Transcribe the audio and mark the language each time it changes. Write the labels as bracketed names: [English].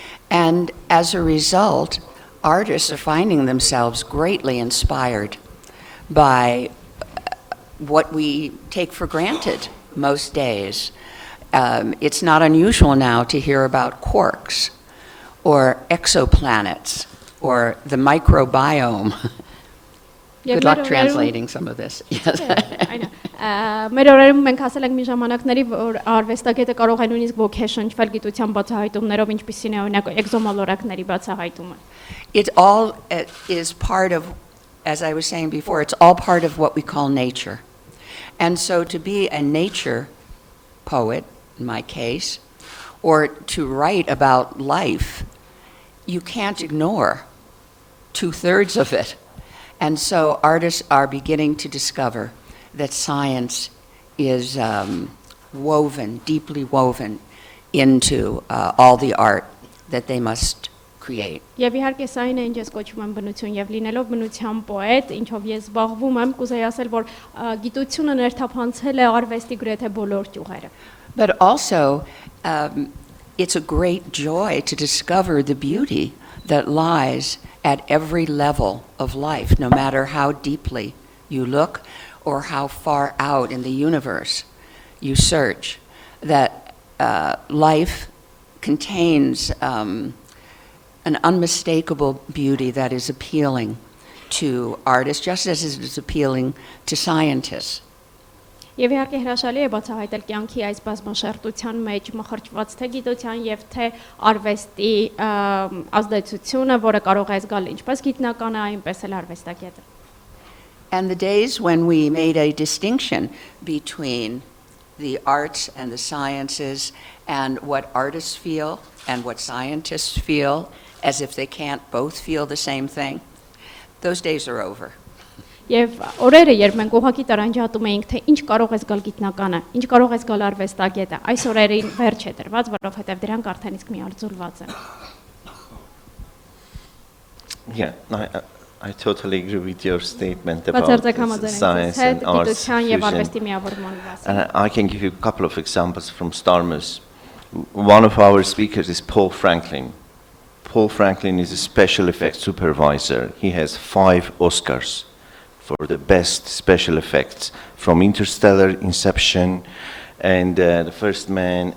[English] And as a result, artists are finding themselves greatly inspired by what we take for granted most days. It's not unusual now to hear about quarks or exoplanets or the microbiome. Good luck translating some of this. Yes. [Armenian] Մեր օրերում մենք հասել ենք մի ժամանակների, որ արվեստագետը կարող է նույնիսկ ոգեշնչվել գիտության բացահայտումներով, ինչպիսին է օրինակ էկզոմոլորակների բացահայտումը. [English] It all is part of, as I was saying before, it's all part of what we call nature. And so to be a nature poet, in my case, or to write about life, you can't ignore 2/3 of it. And so artists are beginning to discover that science is woven, deeply woven into all the art that they must create. [Armenian] Եվ իհարկե սա այն է, ինչ ես կոչում եմ բնություն, եւ լինելով բնության պոետ, ինչով ես զբաղվում եմ, կուզեի ասել, որ գիտությունը ներթափանցել է արվեստի գրեթե բոլոր ճյուղերը. [English] But also, it's a great joy to discover the beauty that lies at every level of life, no matter how deeply you look or how far out in the universe you search, that life contains an unmistakable beauty that is appealing to artists, just as it is appealing to scientists. [Armenian] Եվ իհարկե հրաշալի է բացահայտել կյանքի այս բազմաշերտության մեջ մխրճված թե գիտության եւ թե արվեստի ազդեցությունը, որը կարող է զգալ ինչպես գիտնականը, այնպես էլ արվեստագետը. [English] And the days when we made a distinction between the arts and the sciences and what artists feel and what scientists feel, as if they can't both feel the same thing, those days are over. [Armenian] Եվ օրերը, երբ մենք ուղղակի տարանջատում էինք, թե ինչ կարող է զգալ գիտնականը, ինչ կարող է զգալ արվեստագետը, այս օրերին վերջ է տրված, որովհետև դրանք արդեն իսկ միարձուլված են. [English] Yeah, I totally agree with your statement about science and arts fusion. And I can give you a couple of examples from STARMUS. One of our speakers is Paul Franklin. Paul Franklin is a special effects supervisor. He has 5 Oscars for the best special effects, from Interstellar, Inception, and The First Man.